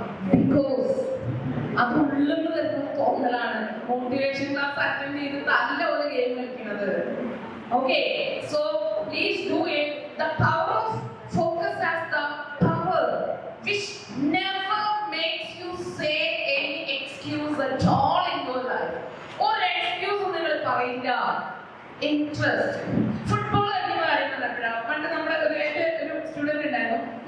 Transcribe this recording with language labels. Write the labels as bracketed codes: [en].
[ml] Because അത് ഉള്ളിൽ നിന്ന് വരുന്ന തോന്നലാണ്. മോട്ടിവേഷൻ ക്ലാസ് അറ്റൻഡ് ചെയ്ത് നല്ല ഒരു ഗെയിം കളിക്കുന്നത്. [en] Okay, so please do it. The power of focus has the power which never makes you say any excuse at all in your life. [ml] ഒരു എക്സ്ക്യൂസ് നിങ്ങൾ പറയില്ല. ഇൻട്രസ്റ്റ് ഫുട്ബോൾ കളിക്കുന്ന പണ്ട് നമ്മുടെ ഒരു സ്റ്റുഡന്റ് ഉണ്ടായിരുന്നു.